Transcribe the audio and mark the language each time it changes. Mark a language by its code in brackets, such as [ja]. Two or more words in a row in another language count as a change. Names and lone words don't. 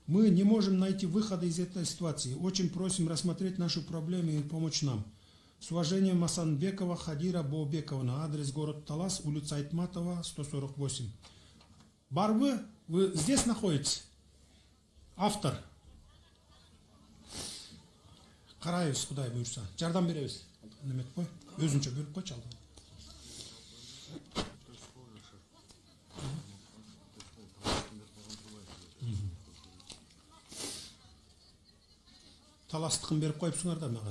[ru] Мы не можем найти выхода из этой ситуации. Очень просим рассмотреть нашу проблему и помочь нам. С уважением, Масанбекова Хадира Боубековна. Адрес город Талас, улица Айтматова, 148. Бар вы здесь находитесь? Автор. [ky] Карайбыз, Кудай буйрса. Жардам беребиз. Неметип кой. Өзүнчө бөлүп койчу алдыга. Таластыкын берип коюпсуңар да мага.